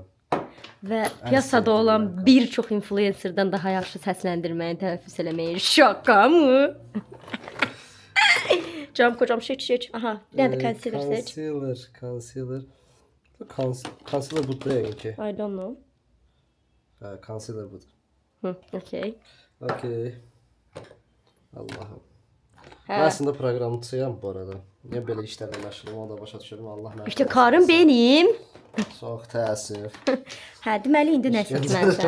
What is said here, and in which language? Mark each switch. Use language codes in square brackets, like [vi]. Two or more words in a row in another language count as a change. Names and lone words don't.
[az] Və piyasada olan bir çox influencerdan daha yaxşı səsləndirməyi, tələffüz eləməyi [tr] şaka mı? Cam kocam seç. [az] Aha, bir dənə də concealer seç. Concealer. Concealer budur yəqin ki. [en] I don't know. [az] Hə, concealer budur. Okay. Okay. Allahım. Hə. Mən əslində proqramçıyam bu arada. Niyə belə işlərlə məşğulum, onu da başa düşürəm. Allah mənə. [tr] İşte karım benim. [az] Çox təəssüf. Hə, deməli indi nə seçməlisən?